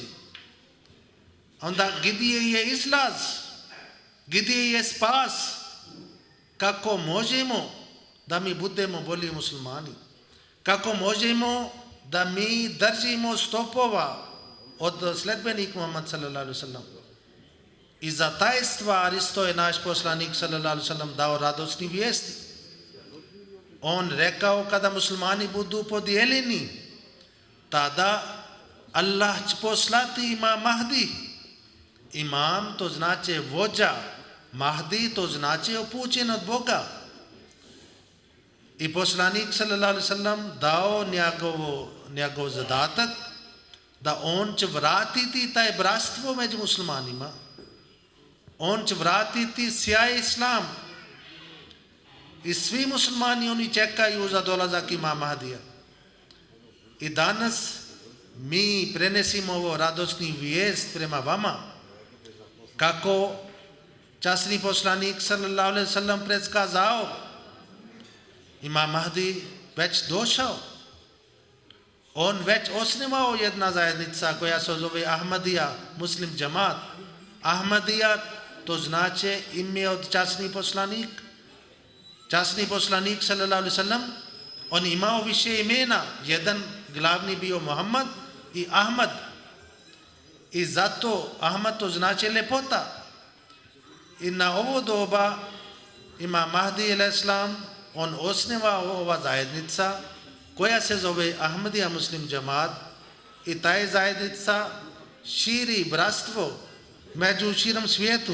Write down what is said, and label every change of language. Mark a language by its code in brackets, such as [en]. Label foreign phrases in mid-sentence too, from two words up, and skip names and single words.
[bs] Onda gdje je izlaz? Gdje je spas? Kako možemo da mi budemo bolji muslimani? Kako možemo da mi držimo stopova od sledbenika Muhammad [ar] صلى الله عليه وسلم? [bs] I za taj stvar isto je naš poslanik [ar] صلى الله عليه وسلم [bs] dao radosni vijesti. On rekao kada muslimani budu podijeljeni, tada Allah će poslati imam Mahdi. Imam to znači vođa, Mahdi to znači upućen od Boga. I poslanik [ar] صلى الله عليه وسلم [bs] dao njegov zadatak da on će vratiti taj bratstvo među muslimanima. On će vratiti sjaj islam. I svi muslimani oni čekaju za dolazak imama Mahdija. I danas mi prenesimo ovo radosni vijest prema vama. Kako časni poslanik [ar] صلى الله عليه وسلم [bs] predskazao, imam Mahdi već došao. On već osnivao jedna zajednica koja se zove Ahmadija, muslim džamat. Ahmadija to znači ime od časni poslanik. časni poslanik [ar] صلى الله عليه وسلم, [bs] on imao više imena, jedan glavni bio Muhammad i Ahmad. I zato Ahmad to znači lepota. I na ovo doba ima Mahdi al-Islam, on osnivao ova zajednica koja se zove Ahmadija Muslim Džemat i ta je zajednica širi bratstvo među širom svijetu.